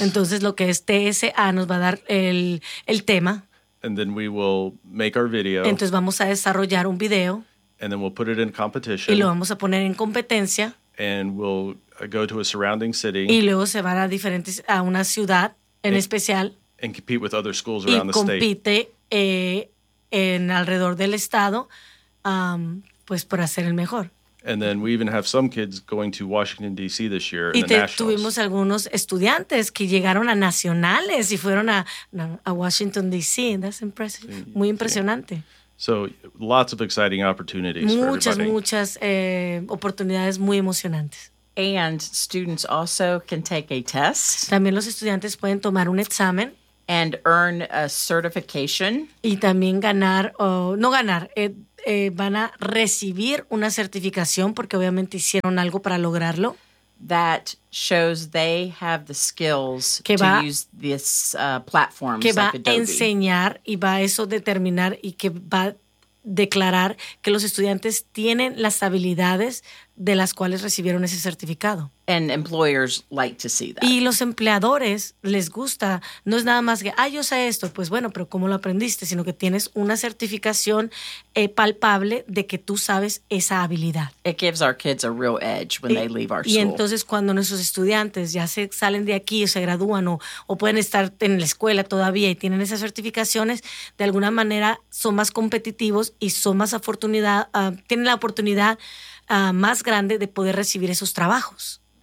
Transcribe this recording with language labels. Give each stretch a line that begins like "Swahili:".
Spanish: Entonces, lo que es TSA nos va a dar el tema.
English: And then we will make our video.
Spanish: Entonces, vamos a desarrollar un video.
English: And then we'll put it in competition.
Spanish: Y lo vamos a poner en competencia.
English: And we'll go to a surrounding city.
Spanish: Y luego se van a diferentes a una ciudad en especial.
English: And compete with other schools around the state.
Spanish: Y compite en alrededor del estado, pues por hacer el mejor.
English: And then we even have some kids going to Washington, D.C. this year
Spanish: y
English: in the Nationals.
Spanish: Y tuvimos algunos estudiantes que llegaron a Nacionales y fueron a Washington, D.C.
English: That's impressive.
Spanish: Muy impresionante.
English: So lots of exciting opportunities
Spanish: muchas,
English: for everybody.
Spanish: Muchas, muchas oportunidades muy emocionantes.
English: And students also can take a test.
Spanish: También los estudiantes pueden tomar un examen.
English: And earn a certification.
Spanish: Y también ganar, no ganar, van a recibir una certificación porque obviamente hicieron algo para lograrlo.
English: That shows they have the skills
Spanish: que va,
English: to use this platform.
Spanish: Que
English: like
Spanish: va
English: Adobe.
Spanish: A enseñar y va a eso determinar y que va a declarar que los estudiantes tienen las habilidades de las cuales recibieron ese certificado.
English: And employers like to see that.
Spanish: Y los empleadores les gusta. No es nada más que, ah, yo sé esto. Pues bueno, pero ¿cómo lo aprendiste? Sino que tienes una certificación palpable de que tú sabes esa habilidad.
English: It gives our kids a real edge when they leave our school.
Spanish: Y entonces cuando nuestros estudiantes ya se salen de aquí o se gradúan o pueden estar en la escuela todavía y tienen esas certificaciones, de alguna manera son más competitivos y son más afortunados, tienen la oportunidad más grande de poder recibir esos trabajos.